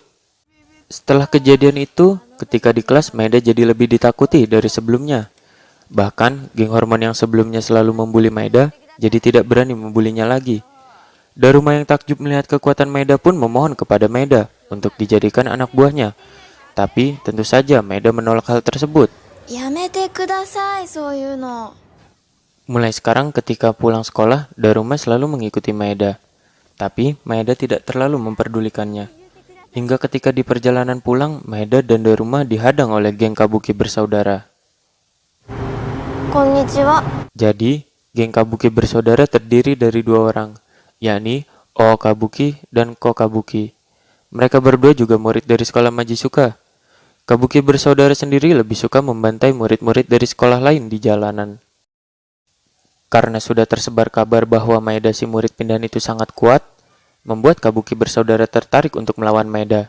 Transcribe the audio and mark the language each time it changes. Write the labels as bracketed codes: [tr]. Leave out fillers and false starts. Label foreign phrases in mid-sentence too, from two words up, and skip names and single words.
[id] Setelah kejadian itu, ketika di kelas Maeda jadi lebih ditakuti dari sebelumnya. Bahkan, geng Hormon yang sebelumnya selalu membuli Maeda, jadi tidak berani membulinya lagi. Daruma yang takjub melihat kekuatan Maeda pun memohon kepada Maeda untuk dijadikan anak buahnya. Tapi, tentu saja Maeda menolak hal tersebut. [ja] やめてください, そういうの. [id] Mulai sekarang ketika pulang sekolah, Daruma selalu mengikuti Maeda. Tapi, Maeda tidak terlalu memperdulikannya. Hingga ketika di perjalanan pulang, Maeda dan Daruma dihadang oleh geng Kabuki bersaudara. [ja] こんにちは。 [id] Jadi, geng Kabuki bersaudara terdiri dari dua orang, yakni O Kabuki dan Ko Kabuki. Mereka berdua juga murid dari sekolah Majisuka. Kabuki bersaudara sendiri lebih suka membantai murid-murid dari sekolah lain di jalanan. Karena sudah tersebar kabar bahwa Maeda si murid pindahan itu sangat kuat, membuat Kabuki bersaudara tertarik untuk melawan Maeda.